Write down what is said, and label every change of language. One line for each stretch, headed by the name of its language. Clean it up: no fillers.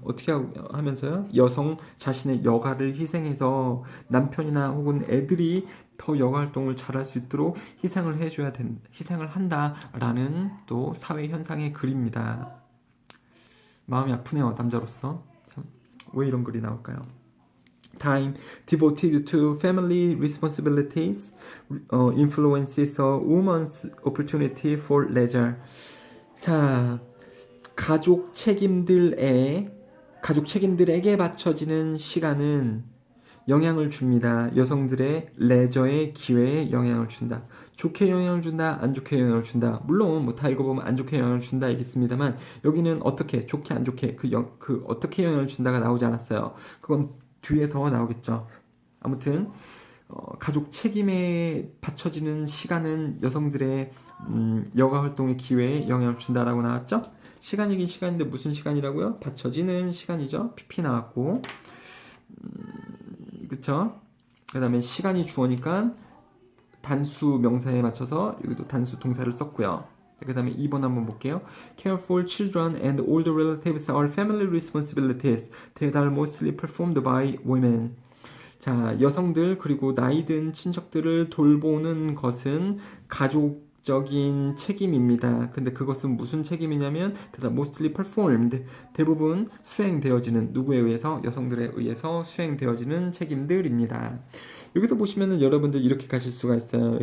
Korean: 어떻게 하면서요? 여성 자신의 여가를 희생해서 남편이나 혹은 애들이 더 여가 활동을 잘할 수 있도록 희생을 한다라는 또 사회 현상의 글입니다. 마음이 아프네요, 남자로서. 참, 왜 이런 글이 나올까요?
English: Time devoted to family responsibilities influences a woman's opportunity for leisure.
Korean: 자, 가족 책임들에게 바쳐지는 시간은 영향을 줍니다. 여성들의 레저의 기회에 영향을 준다. 좋게 영향을 준다, 안 좋게 영향을 준다. 물론 뭐 다 읽어보면 안 좋게 영향을 준다 이겠습니다만 여기는 어떻게, 좋게 안 좋게 그 어떻게 영향을 준다가 나오지 않았어요. 그건 뒤에 더 나오겠죠. 아무튼 가족 책임에 바쳐지는 시간은 여성들의 여가 활동의 기회에 영향을 준다라고 나왔죠. 시간이긴 시간인데 무슨 시간이라고요? 바쳐지는 시간이죠. PP 나왔고, 그쵸? 그 다음에 시간이 주어니까 단수 명사에 맞춰서 여기도 단수 동사를 썼고요. 그 다음에 2번 한번 볼게요.
English: Care for children and older relatives are family responsibilities that are mostly performed by women.
Korean: 자, 여성들 그리고 나이 든 친척들을 돌보는 것은 가족적인 책임입니다. 근데 그것은 무슨 책임이냐면
English: that are mostly performed,
Korean: 대부분 수행되어지는, 누구에 의해서? 여성들에 의해서 수행되어지는 책임들입니다. 여기서 보시면은 여러분들 이렇게 가실 수가 있어요.